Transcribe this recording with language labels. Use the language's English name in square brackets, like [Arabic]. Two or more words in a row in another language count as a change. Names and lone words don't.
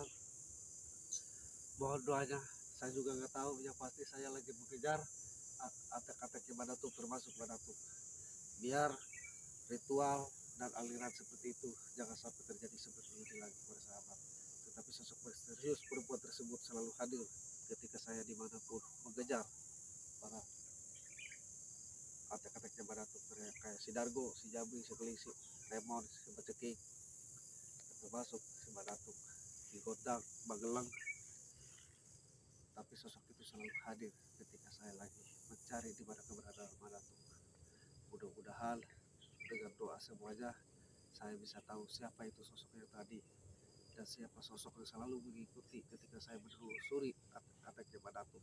[Indonesian] Mohon doanya, saya juga nggak tahu, yang pasti saya lagi mengejar antek-anteknya Madatuk, termasuk Madatuk, biar ritual dan aliran seperti itu jangan sampai terjadi seperti ini lagi para sahabat. Tetapi sosok misterius perempuan tersebut selalu hadir ketika saya dimanapun mengejar para antek-anteknya Madatuk, kayak si Dargo, si Jabri, si Keling, si Remon, si Macekik, termasuk si Madatuk, si Godang, Magelang. Tapi sosok itu selalu hadir ketika saya lagi mencari di mana keberadaan Madatuk. Mudah-mudahan dengan doa semuanya saya bisa tahu siapa itu sosok yang tadi dan siapa sosok yang selalu mengikuti ketika saya menelusuri anteknya Madatuk.